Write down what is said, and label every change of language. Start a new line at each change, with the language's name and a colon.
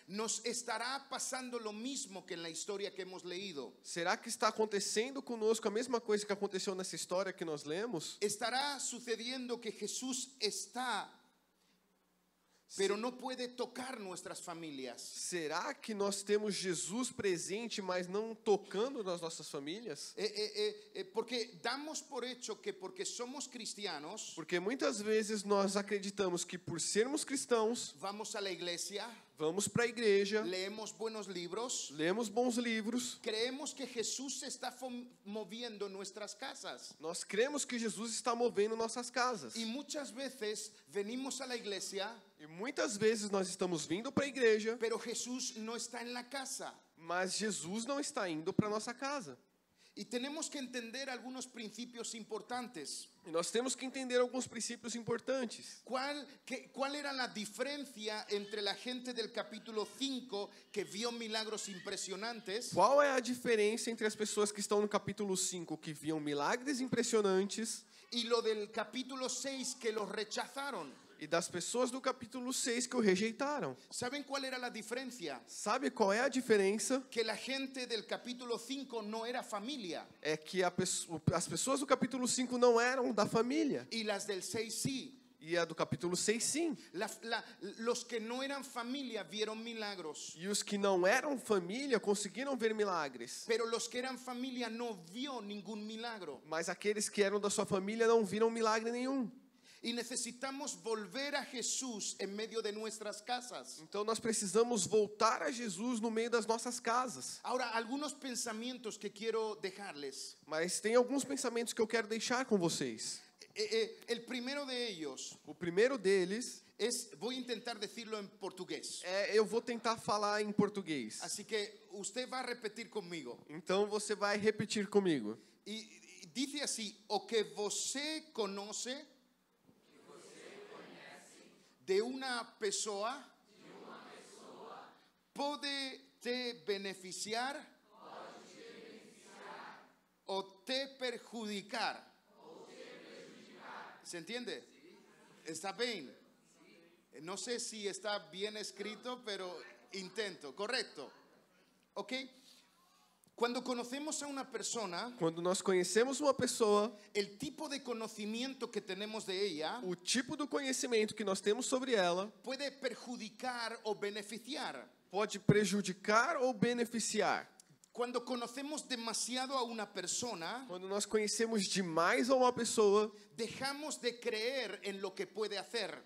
Spanish: ¿Nos estará pasando lo mismo que en la historia que hemos leído?
Portuguese: Será que está acontecendo conosco a mesma coisa que aconteceu nessa história que nós lemos?
Spanish: ¿Estará sucediendo que Jesús está, pero no puede tocar nuestras familias?
Portuguese: Será que nós temos Jesus presente, mas não tocando nas nossas famílias?
Spanish: Porque damos por hecho que porque somos cristianos,
Portuguese: Porque muitas vezes nós acreditamos que por sermos cristãos,
Spanish: vamos a la iglesia,
Portuguese: vamos para a igreja,
Spanish: leemos buenos libros,
Portuguese: lemos bons livros,
Spanish: creemos que Jesús se está moviendo en nuestras casas.
Portuguese: nós cremos que Jesus está movendo nossas casas.
Spanish: Y muchas veces venimos a la iglesia,
Portuguese: E muitas vezes nós estamos vindo para a igreja,
Spanish: pero Jesús no está en la casa.
Portuguese: mas Jesus não está indo para nossa casa.
Spanish: Y tenemos que entender algunos principios importantes.
Portuguese: E nós temos que entender alguns princípios importantes.
Spanish: ¿Cuál era la diferencia entre la gente del capítulo 5 que vio milagros impresionantes
Portuguese: Qual é a diferença entre as pessoas que estão no capítulo 5 que viam milagres impressionantes
Spanish: y lo del capítulo 6 que los rechazaron?
Portuguese: e das pessoas do capítulo 6 que o rejeitaram?
Spanish: ¿Saben cuál era la diferencia?
Portuguese: Sabe qual é a diferença?
Spanish: Que la gente del capítulo 5 no era familia
Portuguese: É que as pessoas do capítulo 5 não eram da família.
Spanish: y las del 6 sí.
Portuguese: E a do capítulo 6 sim.
Spanish: Los que no eran familia vieron milagros,
Portuguese: E os que não eram família conseguiram ver milagres.
Spanish: pero los que eran familia no vio ningún milagro.
Portuguese: Mas aqueles que eram da sua família não viram milagre nenhum.
Spanish: Y necesitamos volver a Jesús en medio de nuestras casas.
Portuguese: Então nós precisamos voltar a Jesus no meio das nossas casas.
Spanish: Ahora, algunos pensamientos que quiero dejarles.
Portuguese: Mas tem alguns pensamentos que eu quero deixar com vocês.
Spanish: El primero de ellos
Portuguese: O primeiro deles
Spanish: voy a intentar decirlo en portugués.
Portuguese: eu vou tentar falar em português.
Spanish: Así que usted va a repetir conmigo.
Portuguese: Então você vai repetir comigo.
Spanish: Y dice así:
Portuguese: o que você conoce de una pessoa pode te beneficiar o te perjudicar.
Spanish: ¿Se entiende? ¿Está bien? No sé si está bien escrito, pero intento. Correcto. ¿Ok? Cuando conocemos a una persona,
Portuguese: Quando nós conhecemos uma pessoa,
Spanish: el tipo de conocimiento que tenemos de ella
Portuguese: o tipo do conhecimento que nós temos sobre ela
Spanish: puede perjudicar o beneficiar.
Portuguese: pode prejudicar ou beneficiar.
Spanish: Cuando conocemos demasiado a una persona,
Portuguese: Quando nós conhecemos demais a uma pessoa,
Spanish: dejamos de creer en lo que puede hacer.